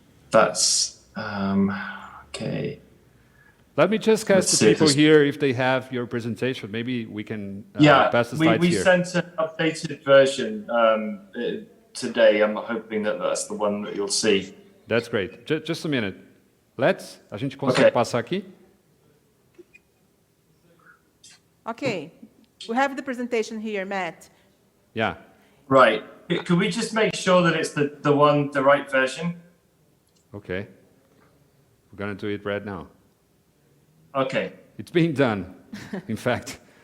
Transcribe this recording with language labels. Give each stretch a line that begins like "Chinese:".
English: That's okay. Let me just ask the people here if they have your presentation. Maybe we can pass the slides we here. Sent an updated version today. I'm hoping that that's the one that you'll see. That's great. Just a minute.
Portuguese: A gente consegue passar aqui?
English: Okay. We have the presentation here, Matt. Yeah. Right. Could we just make sure that it's the right version? Okay. We're going to do it right now. Okay. It's being done, in fact.